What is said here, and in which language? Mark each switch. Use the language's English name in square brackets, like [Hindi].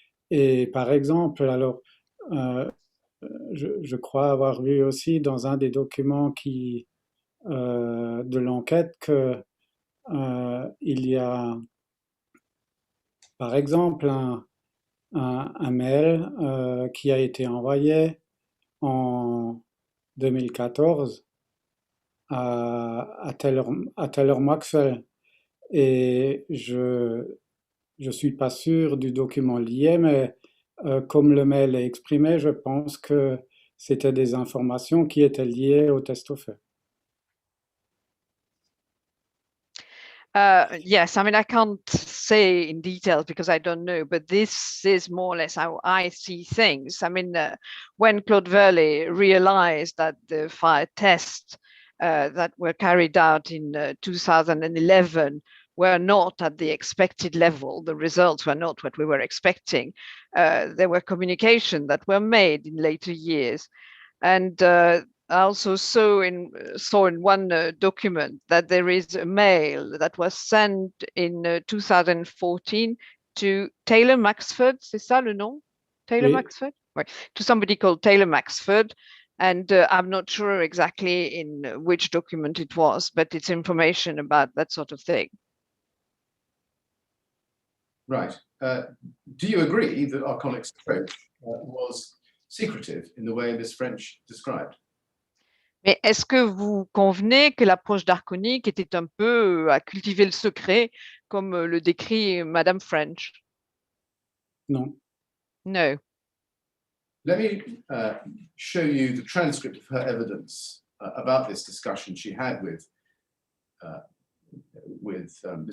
[French] Et par exemple, alors, je crois avoir vu aussi dans un des documents de l'enquête que il y a, par exemple, un mail qui a été envoyé en 2014 à Taylor Maxwell. Et je suis pas sûr du document lié, mais comme le mail est exprimé, je pense que c'était des informations qui étaient liées au test au feu. [English] Yes, I mean, I can't say in detail because I don't know, but this is more or less how I see things. I mean, when Claude Verlet realized that the fire tests that were carried out in 2011 were not at the expected level, the results were not what we were expecting, there were communications that were made in later years. And I also saw in one document that there is a mail that was sent in 2014 to Taylor Maxford, [French] c'est ça le nom? [English] Taylor Maxford? Right. To somebody called Taylor Maxford. And I'm not sure exactly in which document it was, but it's information about that sort of thing. Right. Do you agree that Arconic's approach was secretive in the way Ms. French described? [French] Mais est-ce que vous convenez que l'approche d'Arconic était un peu à cultiver le secret, comme le décrit Madame French? Non. [English] No. Let me show you the transcript of her evidence about this discussion she had with Mr.